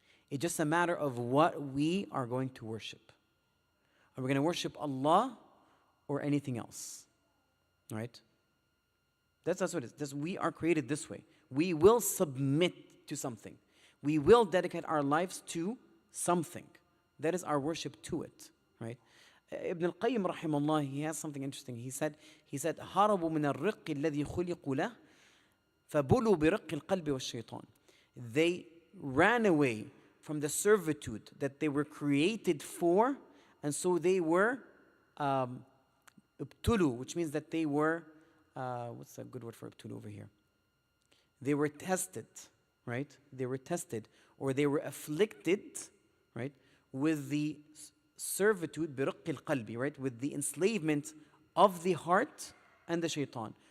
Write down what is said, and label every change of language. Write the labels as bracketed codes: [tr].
[en] It's just a matter of what we are going to worship. Are we going to worship Allah or anything else? Right? That's what it is. We are created this way. We will submit to something. We will dedicate our lives to something. That is our worship to it. Right? Ibn al-Qayyim rahimahullah, he has something interesting. He said, [ar] هربوا من الرق الذي خلقوا له فبلوا برق القلب والشيطان. [en] They ran away from the servitude that they were created for, and so they were ibtulu, which means that they were, what's a good word for ibtulu over here? They were tested, right? They were tested, or they were afflicted, right, with the servitude, [ar] برق القلب, [en] right, with the enslavement of the heart and the shaitan.